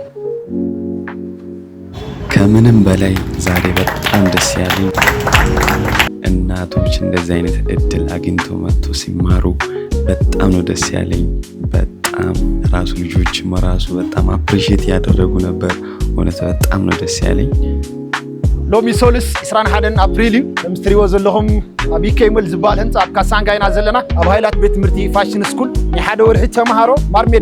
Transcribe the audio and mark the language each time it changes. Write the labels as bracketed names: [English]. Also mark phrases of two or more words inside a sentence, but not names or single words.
[Amharic] ከምንም በላይ ዛሬ በጣም ደስ ያለኝ እናቶች እንደዚህ አይነት እድል አግኝቶ መጥቶ ሲማሩ በጣም ነው ደስ ያለኝ። በጣም ራሱ ልጆች መራሱ በጣም አፕሪሺየት ያደረጉ ነበር። እውነት በጣም ነው ደስ ያለኝ። [Tigrinya] ሎሚ ሶልስ 21 አፕሪል ምስትሪዎ ዘለኹም ኣብ ኢኬይመል ዝበሃል ህንፃ ኣብ ካሳንጋይና ዘለና ኣብ ሃይላት ቤት ትምህርቲ [English] fashion school [Tigrinya] ንሓደ ወርሒ ተምሃሮ ማርሜድ